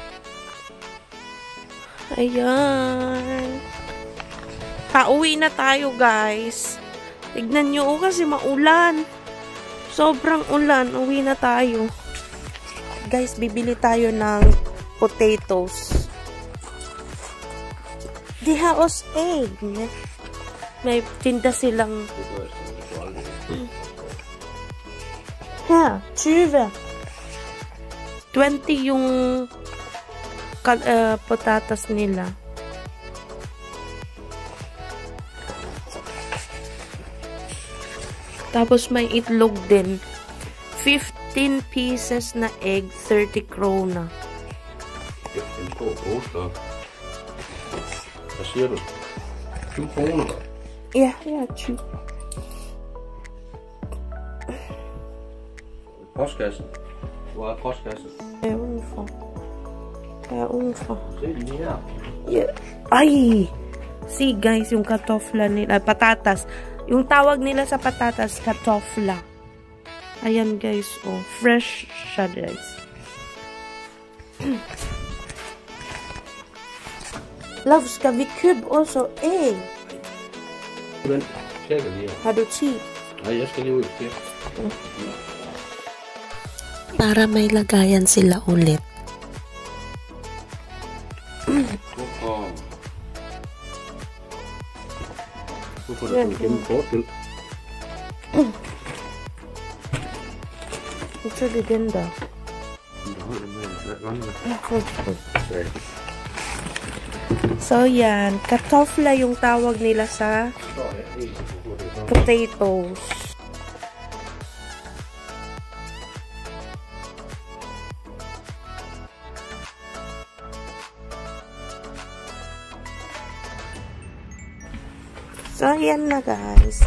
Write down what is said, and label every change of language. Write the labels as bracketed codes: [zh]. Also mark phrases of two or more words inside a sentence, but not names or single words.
[tl] Ayan. Pauwi na tayo, guys. Tignan nyo, kasi maulan. Sobrang ulan. Uwi na tayo. Guys, bibili tayo ng potatoes. [da] De har også egg. [tl] May tinda silang... [da] Her, 20. [tl] 20 yung patatas nila. Tapos may itlog din. [en] 15 pieces na egg, 30 krona. [da] 15 kroner. Hvad siger du? 20 kroner? Ja, 20. Postkassen. Hvor er postkassen? Ja, udenfor. Ja, udenfor. Se den her. Yeah. [tl] Ay! See guys, yung kartofla nila, patatas. Yung tawag nila sa patatas, kartofla. Ayan guys, oh. Fresh siya guys. [da] Love, skal vi købe også egg? Den tjekker lige. Har du tid? Nej, jeg skal lige ud til. [tl] Para may lagayan sila ulit. [da] Hvorfor er det gennem kortspil? Jeg tror det er den der. [tl] So yan, kartofla yung tawag nila sa potatoes. So, ayan na guys.